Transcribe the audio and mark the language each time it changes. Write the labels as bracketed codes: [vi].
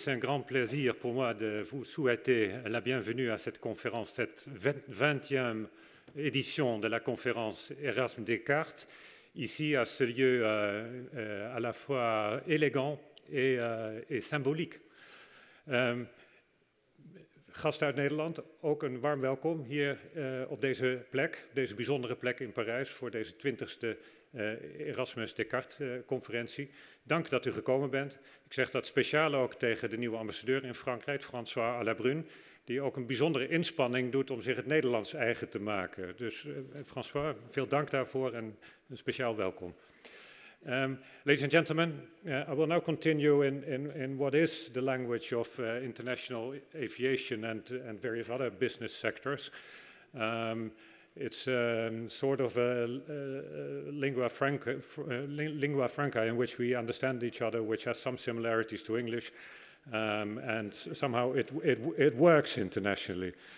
[fr] C'est un grand plaisir pour moi de vous souhaiter la bienvenue à cette conférence, cette 20e édition de la conférence Erasmus-Descartes, ici à ce lieu à la fois élégant et symbolique. [nl] Gasten uit Nederland, ook een warm welkom hier op deze plek, deze bijzondere plek in Parijs voor deze 20e Erasmus-Descartes conferentie. Dank dat u gekomen bent. Ik zeg dat speciaal ook tegen de nieuwe ambassadeur in Frankrijk, François à la Brune, die ook een bijzondere inspanning doet om zich het Nederlands eigen te maken. Dus François, veel dank daarvoor en een speciaal welkom. [en] Ladies and gentlemen, I will now continue in what is the language of international aviation and various other business sectors. It's sort of a lingua franca in which we understand each other, which has some similarities to English, and somehow it works internationally.